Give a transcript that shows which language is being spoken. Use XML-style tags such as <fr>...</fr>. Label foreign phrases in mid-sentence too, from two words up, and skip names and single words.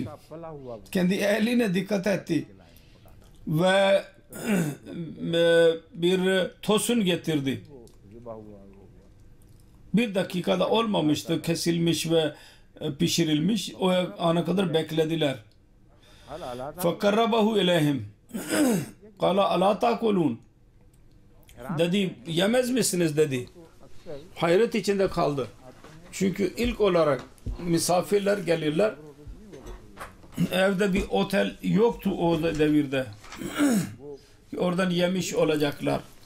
<tr>Kendi ehline dikkat etti. Ve bir tosun getirdi. Bir dakikada olmamıştı. Kesilmiş ve pişirilmiş. O ana kadar beklediler.</tr> <ar>فَقَرَّبَهُ اِلَيْهِمْ قَالَ أَلَا تَأْكُلُونَ</ar> <tr>Dedi, yemez misiniz dedi. Hayret içinde kaldı. Çünkü ilk olarak misafirler gelirler. Evde bir otel yoktu o devirde. Oradan yemiş olacaklar.</tr>